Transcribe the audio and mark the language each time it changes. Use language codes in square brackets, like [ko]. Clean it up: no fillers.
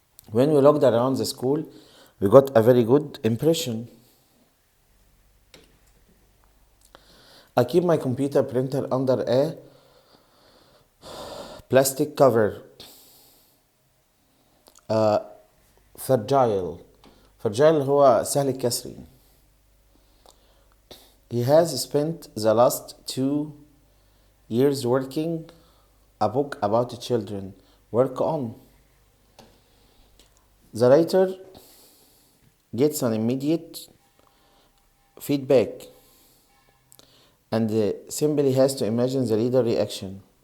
[en] When we looked around the school, we got a very good impression. I keep my computer printer under a plastic cover. [ar] Fragile هو سهل الكسر. [en] He has spent the last 2 years working a book about children. Work on. The writer gets an immediate feedback and simply has to imagine the reader reaction.